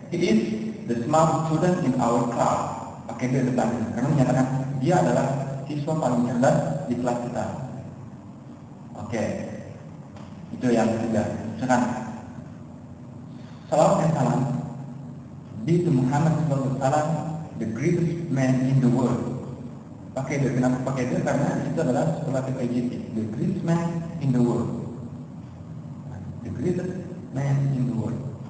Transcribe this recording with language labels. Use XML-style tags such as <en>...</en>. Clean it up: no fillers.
<en>He is the smart student in our class.</en> <id>Pakai the depannya, karena menyatakan dia adalah siswa paling cerdas di kelas kita. Oke, itu yang ketiga. Misalkan, salawat dan salam</id> <en>be to Muhammad SAW, the greatest man in the world.</en> <id>Pakai dia, kenapa pakai dia? Karena itu adalah superlatif adjektif.</id> <en>The greatest man in the world. The greatest man in the world.</en>